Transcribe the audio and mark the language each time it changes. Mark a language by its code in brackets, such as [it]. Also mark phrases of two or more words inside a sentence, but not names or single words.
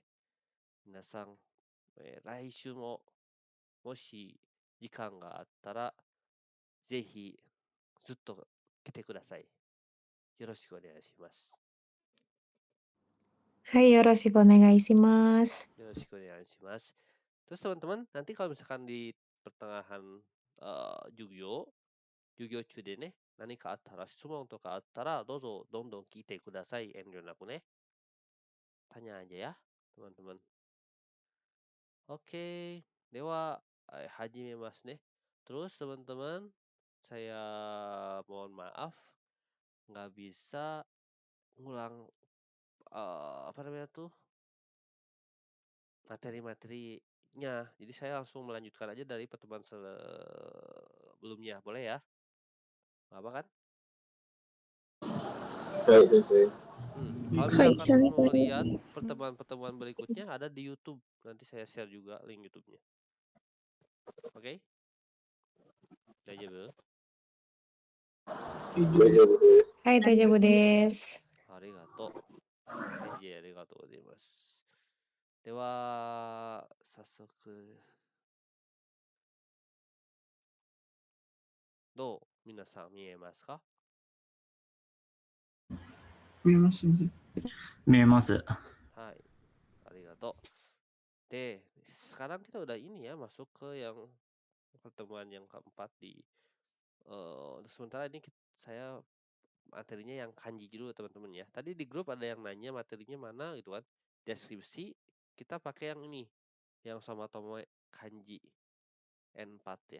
[ja] 皆さん、来週ももし時間があったら、ぜひずっと来てください。よろしくお願いします。はい、よろしくお願いします. Yoろしくお願いします。 [id] Terus teman-teman, nanti kalau misalkan di pertengahan [ja] Jugyo 中でね、何かあったら、質問とかあったら、どうぞどんどん聞いてください。遠慮なくね。 [id] Tanya aja ya, teman-teman. [ja] Oke, では始めます nih. [id] Terus teman-teman, saya mohon maaf nggak bisa ngulang apa namanya tuh materi-materinya. Jadi saya langsung melanjutkan aja dari pertemuan sebelumnya, boleh ya? Nggak apa kan? Baik, Sensei. Kalau misalkan mau lihat pertemuan-pertemuan berikutnya ada di YouTube. Nanti saya share juga link YouTube-nya. Oke? Daijoubu? [ja] はい、大丈夫です. Arigatou. Genji ありがとうございます. では、早速。どう皆さん見えますか？見えますね。見えます。はい、ありがとう。 [id] で、sekarang kita udah ini ya, masuk ke yang pertemuan yang keempat di sementara ini saya materinya yang kanji dulu teman-teman ya. Tadi di grup ada yang nanya materinya mana gitu kan. Deskripsi kita pakai yang ini, yang Somatomo kanji N4 ya.